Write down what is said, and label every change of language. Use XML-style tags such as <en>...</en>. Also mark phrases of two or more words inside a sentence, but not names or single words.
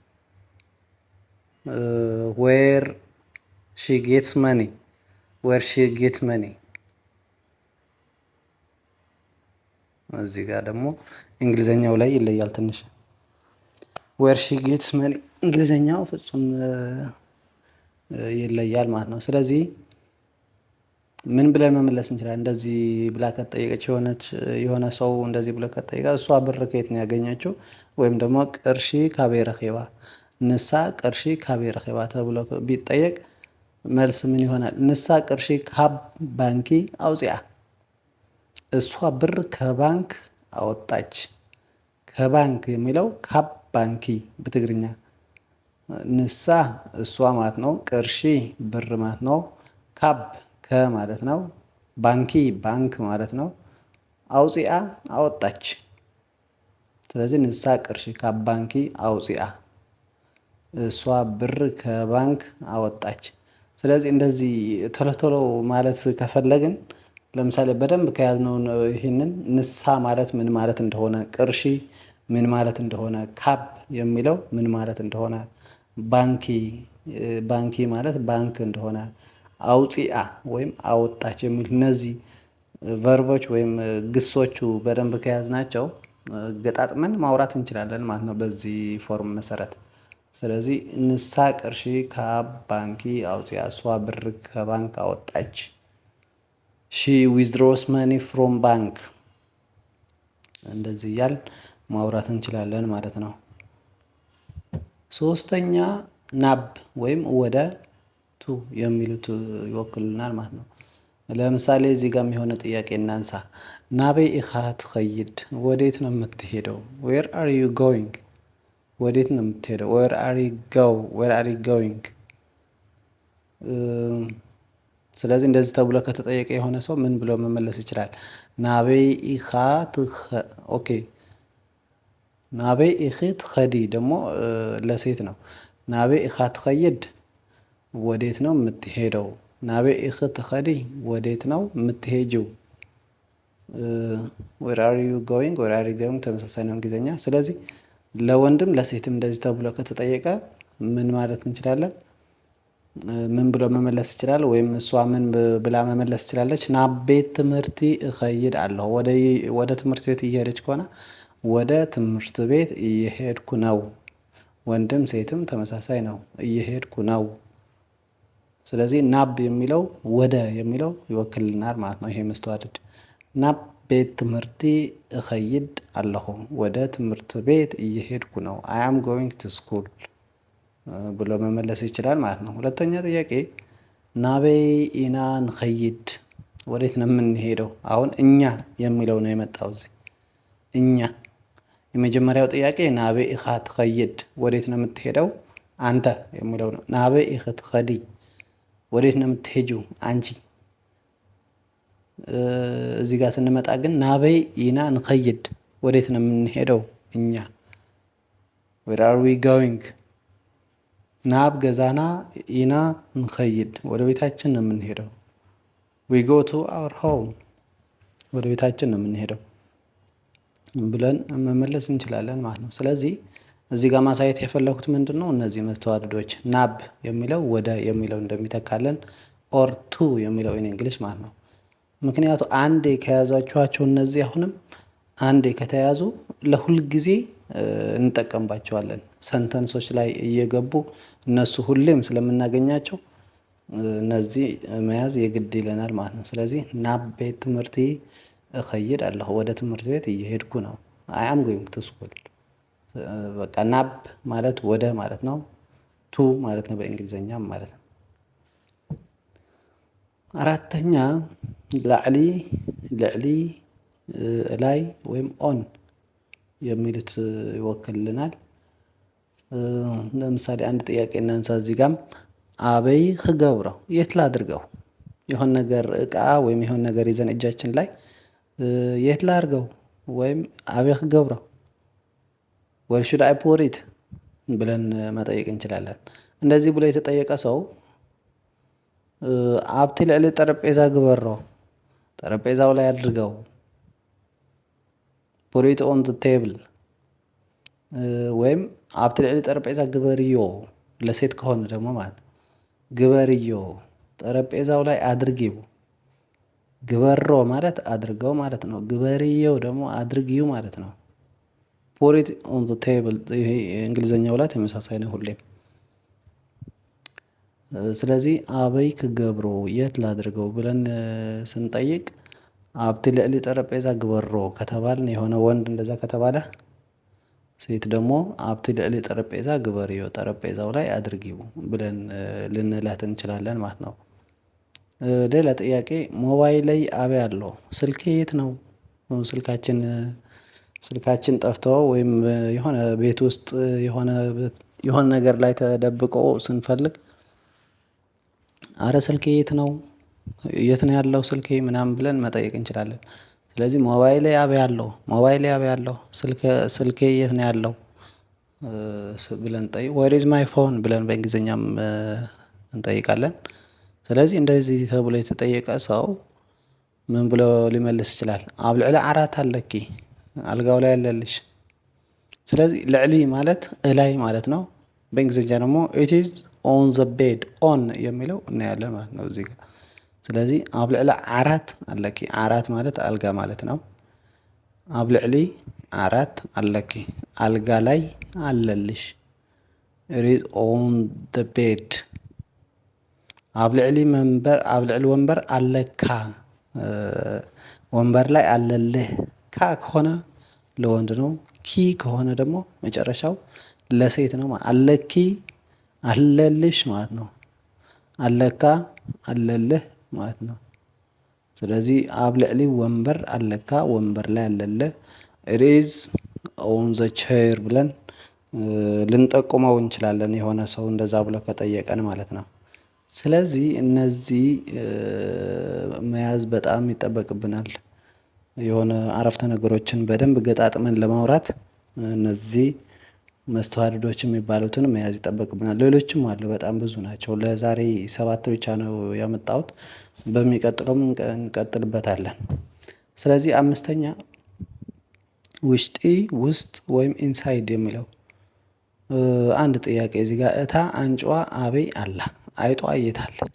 <en>where she gets money፣ where she get money።</en> <am>እዚህ ጋር ደግሞ እንግሊዘኛው ላይ ይለያል ትንሽ።</am> <en>where she gets money</en> <am>እንግሊዘኛው ፍጹም ይለያል ማለት ነው። ስለዚህ ምን ብለን መመለስ እንችላለን? እንደዚህ ብላ ከጠየቀች የሆነ ሰው እንደዚህ ብሎ ከጠየቀ እሷ ብር ከየት ነው ያገኘችው? ወይም ደግሞ</am> <ti>ቅርሺ ካቤ ረኼባ፣ ንሳ ቅርሺ ካቤ ረኼባ</ti> <am>ተብሎ ቢጠየቅ መልስ ምን ይሆናል?</am> <ti>ንሳ ቅርሺ ካብ ባንኪ አውፂያ፣</ti> <am>እሷ ብር ከባንክ አወጣች። ከባንክ የሚለው</am> <ti>ካብ ባንኪ</ti> <am>በትግርኛ፣ ንሳ እሷ ማለት ነው። ቅርሺ ብር ማለት ነው። ካብ ከማለት ነው። ባንኪ ባንክ ማለት ነው። አውፂአ አወጣች። ስለዚህ</am> <ti>ንሳ ቅርሺ ካብ ባንኪ አውፂአ፣</ti> <am>እሷ ብር ከባንክ አወጣች። ስለዚህ እንደዚህ ቶሎ ቶሎ ማለት ከፈለግን ለምሳሌ በደንብ ከያዝነው ይህንን ንሳ ማለት ምን ማለት እንደሆነ፣ ቅርሺ ምን ማለት እንደሆነ፣ ካብ የሚለው ምን ማለት እንደሆነ፣ ባንኪ ማለት ባንክ እንደሆነ፣ አውፂአ ወይም አወጣች የሚል እነዚህ ቨርቦች ወይም ግሶቹ በደንብ ከያዝናቸው ገጣጥመን ማውራት እንችላለን ማለት ነው በዚህ ፎርም መሰረት። ስለዚህ</am> <ti>ንሳ ቅርሺ ካብ ባንኪ አውፂአ፣</ti> <am>እሷ ብር ከባንክ አወጣች።</am> <en>she withdraws money from bank።</en> <am>እንደዚህ እያል ማውራት እንችላለን ማለት ነው። ሶስተኛ ናብ ወይም ወደ ቱ የሚሉት ይወክሉናል ማለት ነው። ለምሳሌ እዚህ ጋር የሆነ ጥያቄ እናንሳ።</am> <ti>ናበይ ኢኻ ትኸይድ?</ti> <am>ወዴት ነው የምትሄደው?</am> <en>where are you going?</en> <am>ወዴት ነው የምትሄደው?</am> <en>where are you going?</en> <am>ስለዚህ እንደዚህ ተብሎ ከተጠየቀ የሆነ ሰው ምን ብሎ መመለስ ይችላል?</am> <ti>ናበይ ኢኻ ኦኬ ናበይ ኢኺ ትኸዲ</ti> <am>ደግሞ ለሴት ነው።</am> <ti>ናበይ ኢኻ ትኸይድ</ti> <am>ወዴት ነው የምትሄደው?</am> <ti>ናበይ ኢኺ ትኸዲ</ti> <am>ወዴት ነው የምትሄጂው?</am> <en>where are you going where are you going</en> <am>ተመሳሳይ ነው እንግሊዝኛ። ስለዚህ ለወንድም ለሴትም እንደዚህ ተብሎ ከተጠየቀ ምን ማለት እንችላለን? ምን ብሎ መመለስ ይችላል? ወይም እሷ ምን ብላ መመለስ ትችላለች?</am> <ti>ናብ ቤት ትምህርቲ እኸይድ ኣለሁ።</ti> <am>ወደ ትምህርት ቤት እየሄደች ከሆነ ወደ ትምህርት ቤት እየሄድኩ ነው። ወንድም ሴትም ተመሳሳይ ነው፣ እየሄድኩ ነው። ስለዚህ ናብ የሚለው ወደ የሚለው ይወክልናል ማለት ነው። ይሄ መስተዋድድ</am> <ti>ናብ ቤት ትምህርቲ እኸይድ ኣለኹ።</ti> <am>ወደ ትምህርት ቤት እየሄድኩ ነው።</am> <en>I am going to school</en> <am>ብሎ መመለስ ይችላል ማለት ነው። ሁለተኛ ጥያቄ</am> <ti>ናበይ ኢና ንኸይድ፣</ti> <am>ወዴት ነው የምንሄደው? አሁን እኛ የሚለው ነው የመጣው እዚህ እኛ። የመጀመሪያው ጥያቄ</am> <ti>ናበይ ኢኻ ትኸይድ፣</ti> <am>ወዴት ነው የምትሄደው? አንተ የሚለው ነው።</am> <ti>ናበይ ኢኺ ትኸዲ፣</ti> <am>ወዴት ነው የምትሄጂው? አንቺ። እዚህ ጋር ስንመጣ ግን</am> <ti>ናበይ ኢና ንኸይድ፣</ti> <am>ወዴት ነው የምንሄደው?</am> <en>እኛ። where are we going?</en> <ti>ናብ ገዛና ኢና ንኸይድ፣</ti> <am>ወደ ቤታችን ነው የምንሄደው።</am> <en>we go to our home፣</en> <am>ወደ ቤታችን ነው የምንሄደው ብለን መመለስ እንችላለን ማለት ነው። ስለዚህ እዚህ ጋር ማሳየት የፈለኩት ምንድን ነው? እነዚህ መስተዋድዶች ናብ የሚለው ወደ የሚለው እንደሚተካለን፣</am> <en>or to</en> <am>የሚለው</am> <en>in English</en> <am>ማለት ነው። ምክንያቱ አንዴ ከያዟችኋቸው እነዚህ አሁንም አንዴ ከተያዙ ለሁል ጊዜ እንጠቀምባቸዋለን። ሰንተንሶች ላይ እየገቡ እነሱ ሁሌም ስለምናገኛቸው እነዚህ መያዝ የግድ ይለናል ማለት ነው። ስለዚህ</am> <ti>ናብ ቤት ትምህርቲ እኸይድ ኣለኹ፣</ti> <am>ወደ ትምህርት ቤት እየሄድኩ ነው።</am> <en>I am going to school።</en> <am>በቃ ናብ ማለት ወደ ማለት ነው። ቱ ማለት ነው በእንግሊዝኛም ማለት ነው። አራተኛ</am> <ti>ላዕሊ፣ ልዕሊ፣</ti> <am>ላይ ወይም ኦን የሚሉት ይወክልልናል። ለምሳሌ አንድ ጥያቄ እናንሳ። እዚህ ጋም</am> <ti>አበይ ክገብረው፣</ti> <am>የት ላድርገው? የሆነ ነገር እቃ ወይም የሆነ ነገር ይዘን እጃችን ላይ የት ላድርገው ወይም</am> <ti>አበይ ክገብረው</ti> <en>where should I put it</en> <am>ብለን መጠየቅ እንችላለን። እንደዚህ ብሎ የተጠየቀ ሰው</am> <ti>ኣብቲ ልዕሊ ጠረጴዛ ግበሮ፣</ti> <am>ጠረጴዛው ላይ አድርገው፣</am> <en>put it on the table፣</en> <am>ወይም</am> <ti>ኣብቲ ልዕሊ ጠረጴዛ ግበርዮ፣</ti> <am>ለሴት ከሆነ ደግሞ ማለት ግበርዮ፣ ጠረጴዛው ላይ አድርጊው። ግበሮ ማለት አድርገው ማለት ነው። ግበርዮ ደግሞ አድርጊው ማለት ነው።</am> <en>put it on the table፣</en> <am>ይሄ እንግሊዝኛው ላይ ተመሳሳይ ነው ሁሌም። ስለዚህ</am> <ti>አበይ ክገብሮ፣</ti> <am>የት ላድርገው ብለን ስንጠይቅ</am> <ti>ኣብቲ ልዕሊ ጠረጴዛ ግበሮ</ti> <am>ከተባልን የሆነ ወንድ እንደዛ ከተባለ፣ ሴት ደግሞ</am> <ti>ኣብቲ ልዕሊ ጠረጴዛ ግበርዮ፣</ti> <am>ጠረጴዛው ላይ አድርጊው ብለን ልንላት እንችላለን ማለት ነው። ሌላ ጥያቄ</am> <ti>ሞባይለይ አበይ አሎ፣</ti> <am>ስልኬ የት ነው? ስልካችን ጠፍቶ ወይም የሆነ ቤት ውስጥ የሆነ ነገር ላይ ተደብቆ ስንፈልግ አረ ስልኬ የት ነው? የት ነው ያለው ስልኬ ምናምን ብለን መጠየቅ እንችላለን። ስለዚህ</am> <ti>ሞባይሌ አበይ አለው፣ ሞባይሌ አበይ አለው፣</ti> <am>ስልኬ የት ነው ያለው ብለን ጠይቅ።</am> <en>where is my phone</en> <am>ብለን በእንግሊዝኛም እንጠይቃለን። ስለዚህ እንደዚህ ተብሎ የተጠየቀ ሰው ምን ብሎ ሊመልስ ይችላል?</am> <ti>ኣብ ልዕሊ ዓራት አለኪ፣</ti> <am>አልጋው ላይ አለልሽ። ስለዚህ ልዕሊ ማለት እላይ ማለት ነው። በእንግሊዝኛ ደግሞ</am> <en>it is on the bed፣</en> <am>ኦን የሚለው እናያለን ማለት ነው እዚህ ጋር። ስለዚህ</am> <ti>ኣብ ልዕሊ ዓራት አለኪ፣</ti> <am>ዓራት ማለት አልጋ ማለት ነው።</am> <ti>ኣብ ልዕሊ ዓራት አለኪ፣</ti> <am>አልጋ ላይ አለልሽ።</am> <en>it is on the bed።</en> <ti>ኣብ ልዕሊ ወንበር አለካ፣</ti> <am>ወንበር ላይ አለልህ። ካ ከሆነ ለወንድ ነው። ኪ ከሆነ ደግሞ መጨረሻው ለሴት ነው። አለኪ አለልሽ ማለት ነው። አለካ አለልህ ማለት ነው። ስለዚህ</am> <ti>ኣብ ልዕሊ ወንበር አለካ፣</ti> <am>ወንበር ላይ አለልህ።</am> <en>it is on the chair</en> <am>ብለን ልንጠቁመው እንችላለን፣ የሆነ ሰው እንደዛ ብሎ ከጠየቀን ማለት ነው። ስለዚህ እነዚህ መያዝ በጣም ይጠበቅብናል። የሆነ አረፍተ ነገሮችን በደንብ ገጣጥመን ለማውራት እነዚህ መስተዋድዶች የሚባሉትን መያዝ ይጠበቅብናል። ሌሎችም አሉ፣ በጣም ብዙ ናቸው። ለዛሬ 7 ብቻ ነው ያመጣሁት። በሚቀጥለውም እንቀጥልበታለን። ስለዚህ 5ኛ ውሽጢ፣ ውስጥ ወይም ኢንሳይድ የሚለው አንድ ጥያቄ እዚህ ጋር</am> <ti>እታ አንጯ አበይ አላ፣</ti> <am>አይጧ የት አለች?</am>